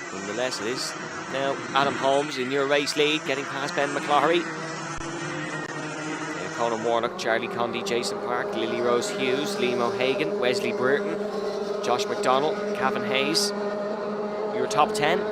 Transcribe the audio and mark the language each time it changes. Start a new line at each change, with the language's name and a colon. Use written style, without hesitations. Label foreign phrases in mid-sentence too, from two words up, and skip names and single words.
English: nonetheless it is. Now Adam Holmes in your race lead, getting past Ben McCloughery. Conan Warnock, Charlie Condy, Jason Park, Lily Rose Hughes, Liam O'Hagan, Wesley Burton, Josh McDonald, Cavan Hayes. Your top 10.